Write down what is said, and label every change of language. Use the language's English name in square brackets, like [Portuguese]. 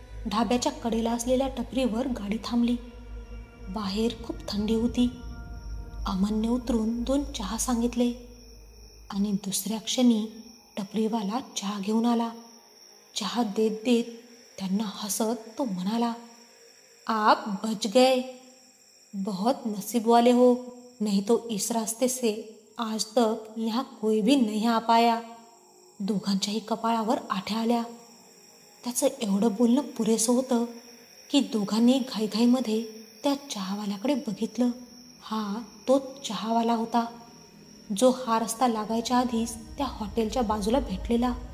[Marathi] ढाब्याच्या कडेला असलेल्या टपरीवर गाडी थांबली. बाहेर खूप थंडी होती. अमनने उतरून 2 चहा सांगितले आणि दुसऱ्या क्षणी टपरीवाला चहा घेऊन आला. चहा देत देत त्यांना हसत तो म्हणाला, [Hindi] आप बच गए. बहुत नसीब वाले हो, नहीं तो इस रास्ते से आज तक यहाँ कोई भी नहीं आ पाया. [Marathi] दोघांच्याही कपाळावर आठ्या आल्या. त्याचं एवढं बोलणं पुरेसं होतं की दोघांनी घाईघाईमध्ये त्या चहावाल्याकडे बघितलं. हा तोच चहावाला होता जो हा रस्ता लागायच्या आधीच त्या हॉटेलच्या बाजूला भेटलेला.